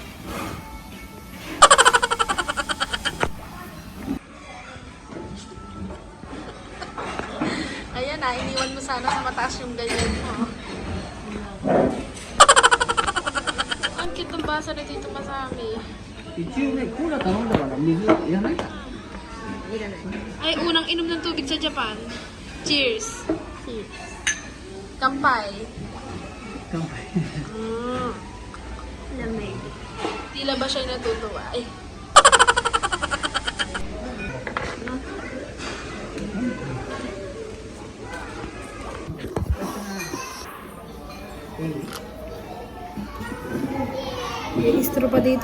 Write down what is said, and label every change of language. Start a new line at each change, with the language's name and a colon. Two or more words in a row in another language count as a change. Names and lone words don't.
Filipino: Ayan na, iniwan mo sana sa mataas yung ganyan mo. Ang cute ng basa na dito Masami.
Japanese: 一応ね、コーラ頼んだから水いらないか。
Filipino: Ay, unang inom ng tubig sa Japan. Cheers! Kampay.
Japanese: 乾杯。
Filipino: Lamig. Tila ba siya natutuwa? Ay. May istro pa dito.